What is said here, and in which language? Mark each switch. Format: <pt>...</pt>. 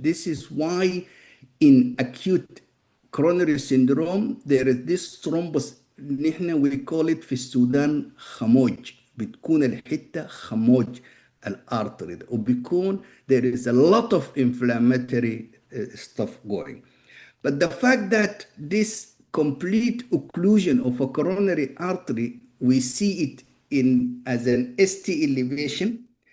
<en>This is why in acute coronary syndrome there is this thrombus.</en> <ar>نحن</ar> <en>we call it</en> <ar>في السودان خموج. بتكون الحتة خموج الارتري وبيكون</ar> <en>there is a lot of inflammatory stuff going. But the fact that this complete occlusion of a coronary artery, we see it in as an ST elevation.</en>